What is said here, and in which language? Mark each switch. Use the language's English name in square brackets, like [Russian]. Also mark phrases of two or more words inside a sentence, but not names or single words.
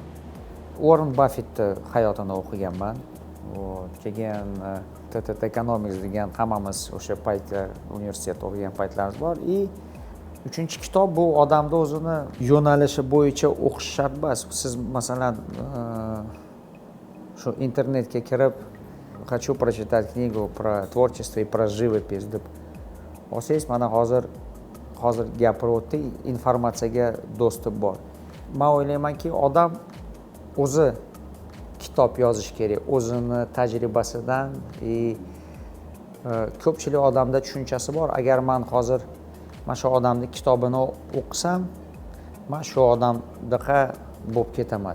[Uzbek] Warren Buffettni hayotini o'qiganman. Keyin TTT Economics degan hammamiz o'sha paytda universitet o'qigan paytlarimiz bor. Uchinchi kitob bu odamni o'zini yo'nalishi bo'yicha o'qish shart emas. Siz masalan shu internetga kirib [Russian] хочу прочитать книгу про творчество и про живопись [Uzbek] deb olsangiz, mana hozir gapirib o'tdik, informatsiyaga dostуп bor. Men o'ylaymanki, odam o'zi kitob yozish kerak, o'zini tajribasidan. Ko'pchilik odamda tushunchasi bor, agar men hozir mana shu odamning kitobini o'qisam, men shu odamdaqa bo'lib ketaman.